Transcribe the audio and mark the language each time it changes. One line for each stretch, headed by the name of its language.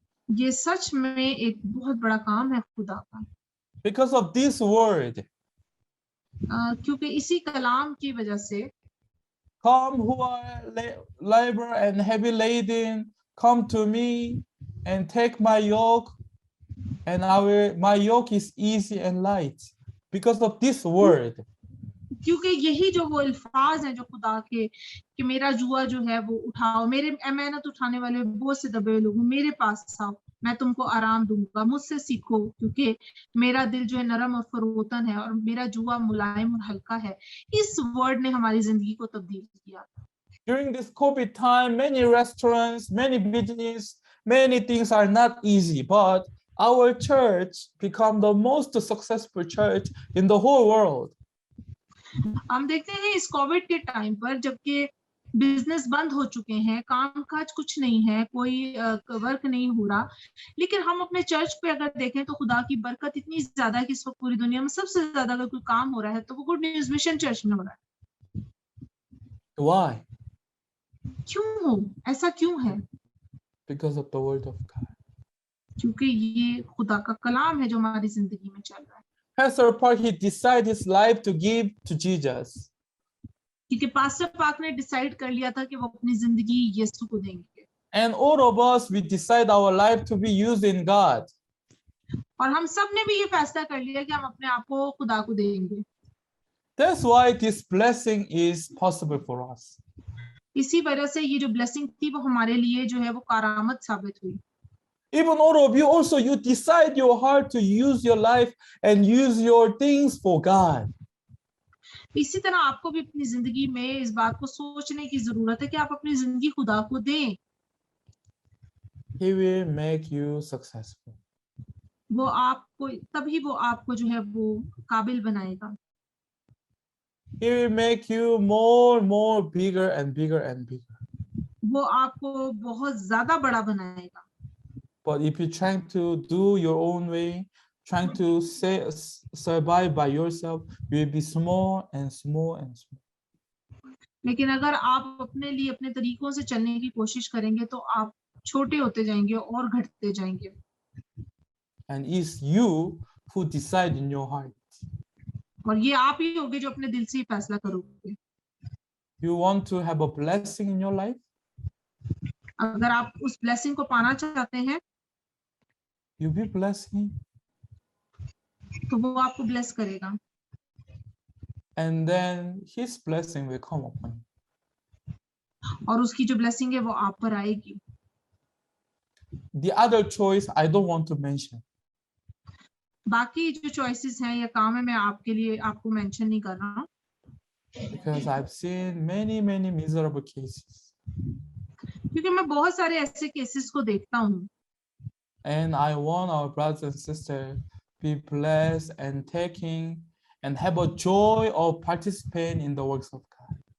Hindi: ये सच में एक बहुत बड़ा काम है खुदा का।
English: Because of this word,
Hindi: क्योंकि इसी कलाम की वजह से,
English: come who are labor and heavy laden, come to me and take my yoke, and my yoke is easy and light. Because of this word.
Hindi: क्योंकि यही जो वो अल्फाज हैं जो खुदा के, कि मेरा जुआ जो है वो उठाओ, मेरे मेहनत उठाने वाले बोझ से दबे लोगों मेरे पास आओ, मैं तुमको आराम दूंगा, मुझसे सीखो, क्योंकि मेरा दिल जो है नरम और फरोतन है और मेरा जुआ मुलायम और हल्का है। इस वर्ड ने हमारी जिंदगी को तब्दील किया।
English: During this COVID time, many restaurants, many business, many things are not easy, but our church become the most successful church in the whole world.
Hindi: हम देखते हैं इस कोविड के टाइम पर, जबकि बिजनेस बंद हो चुके हैं, काम काज कुछ नहीं है, कोई वर्क नहीं हो रहा, लेकिन हम अपने चर्च पे अगर देखें तो खुदा की बरकत इतनी ज्यादा है कि इस वक्त पूरी दुनिया में सबसे ज्यादा अगर कोई काम हो रहा है तो वो गुड न्यूज मिशन चर्च में हो रहा है।
English: Why?
Hindi: क्यों हो, ऐसा क्यों है?
English: Because of the word of God.
Hindi: क्योंकि ये खुदा का कलाम है जो हमारी जिंदगी में चल रहा है।
English: Pastor Park, he decided his life to give to Jesus.
Hindi: क्योंकि पास्टर पार्क ने डिसाइड कर लिया था कि वो अपनी जिंदगी यीशु को देंगे।
English: And all of us, we decide our life to be used in God.
Hindi: और हम सब ने भी ये फैसला कर लिया कि हम अपने आप को खुदा को देंगे।
English: That's why this blessing is possible for us.
Hindi: इसी वजह से ये जो ब्लेसिंग थी वो हमारे लिए जो है वो करामत साबित हुई।
English: Even all of you also, you decide your heart to use your life and use your things for God.
Hindi: इसी तरह आपको भी अपनी जिंदगी में इस बात को सोचने की जरूरत है कि आप अपनी जिंदगी खुदा को दें।
English: He will make you successful.
Hindi: वो आपको तभी वो आपको जो है वो काबिल बनाएगा।
English: He will make you more bigger and bigger and bigger.
Hindi: वो आपको बहुत ज्यादा बड़ा बनाएगा।
English: But if you're trying to do your own way, trying to survive by yourself, you will be small and small and small.
Hindi: लेकिन अगर आप अपने लिए अपने तरीकों से चलने की कोशिश करेंगे तो आप छोटे होते जाएंगे और घटते जाएंगे।
English: And it's you who decide in your heart.
Hindi: और ये आप ही होगे जो अपने दिल से ही फैसला करोगे।
English: You want to have a blessing in your life?
Hindi: अगर आप उस ब्लेसिंग को पाना चाहते हैं
English: You be blessing.
Hindi: तो वो आपको ब्लेस करेगा।
English: And then his blessing will come upon you.
Hindi: और उसकी जो ब्लेसिंग है वो आप पर आएगी।
English: The other choice I don't want to mention.
Hindi: बाकी जो चॉइसेस हैं या काम है मैं आपके लिए आपको मेंशन नहीं कर रहा
English: Because I've seen many miserable cases.
Hindi: क्योंकि मैं बहुत सारे ऐसे केसेस को देखता हूँ।
English: And I want our brothers and sisters be blessed and taking and have a joy of participating in the works of God.